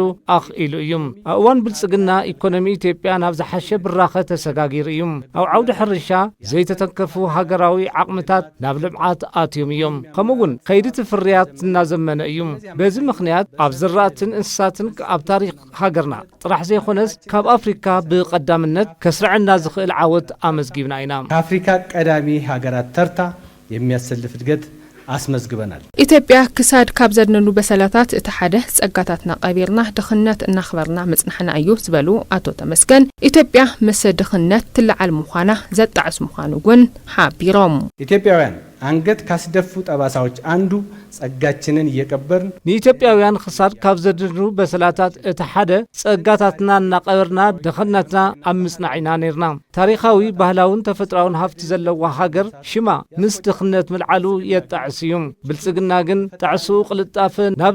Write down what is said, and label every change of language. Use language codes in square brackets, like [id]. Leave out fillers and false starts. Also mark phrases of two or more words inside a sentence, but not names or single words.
[ti] አኽኢሉ እዮም አዋን ብልጽግና ኢኮኖሚ ኢትዮጵያ ናብ ዝሓሸ ብራኸ ተሰጋጊር እዮም ኣብ ዓውዲ ሕርሻ ዘይተተንከፉ ሃገራዊ ዓቕምታት ናብ ልምዓት ኣትዮም እዮም ከምኡውን ከይዲ ፍርያት እናዘመነ እዮም በዚ ምኽንያት ኣብ ዝራእትን እንስሳትን ኣብ ታሪኽ ሃገርና ጥራሕ ዘይኾነስ ካብ አፍሪካ ብቀዳምነት ከስርዕና ዝኽእል ዓወት አመዝጊብና ኢና [am] አፍሪካ ቀዳሚ ሀገራት ተርታ የሚያሰልፍ እድገት አስመዝግበናል [ti] ኢትዮጵያ ክሳድ ካብ ዘድነኑ በሰላታት እተሓደ ጸጋታትና ቀቢርና ድኽነት እናኽበርና መጽናሕና እዩ ዝበሉ አቶ ተመስገን ኢትዮጵያ ምስ ድኽነት ትልዓል ምዃና ዘጣዕስ ምዃኑ ግን ሓቢሮም [am] ኢትዮጵያውያን አንገት ካስደፉ ጠባሳዎች አንዱ ጸጋችንን እየቀበርን [ti] ንኢትዮጵያውያን ክሳድ ካብ ዘድኑ በሰላታት እተሓደ ጸጋታትና እናቀበርና ድኽነትና አምጽናዕና ነርና ታሪኻዊ ባህላውን ተፈጥራውን ሃፍቲ ዘለዋ ሃገር ሽማ ምስ ድኽነት ምልዓሉ የጣዕስ እዩ ብልጽግና ግን ጣዕሱ ቅልጣፈ ናብ